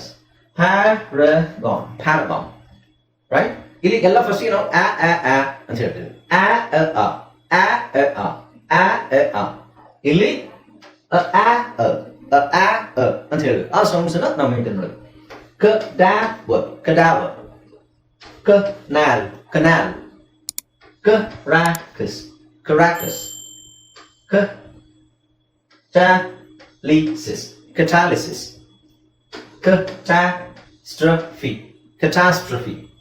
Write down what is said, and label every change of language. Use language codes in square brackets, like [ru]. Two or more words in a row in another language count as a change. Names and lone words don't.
[en] Paragon, paragon. Right. [kn] ಇಲ್ಲಿ ಎಲ್ಲ ಫಸ್ಟ್ ನಾವು ಅಂತ ಹೇಳ್ತೇವೆ. ಇಲ್ಲಿ ಅಂತ ಹೇಳ್ಬೇಕು. ಆ ಸೌಂಡ್ಸ್ ನಾವು ಮೇಂಟೈನ್ ಮಾಡಬೇಕು. [en] Cadaver, cadaver. Canal, canal. Caracas, Caracas. Catalysis, catalysis. Catastrophe, catastrophe.